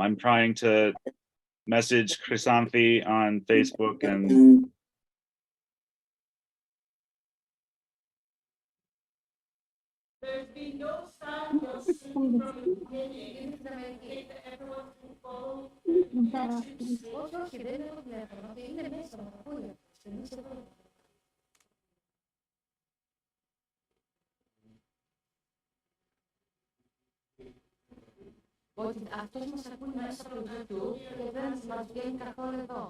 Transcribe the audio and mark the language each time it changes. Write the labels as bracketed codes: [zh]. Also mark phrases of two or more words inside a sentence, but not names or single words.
[en] I'm trying to message Chrysanthi on Facebook and There's been no sound or from the beginning. Everyone can follow. [el] Ότι αυτός μας ακούει μέσα από το YouTube και δεν μας βγαίνει καθόλου εδώ.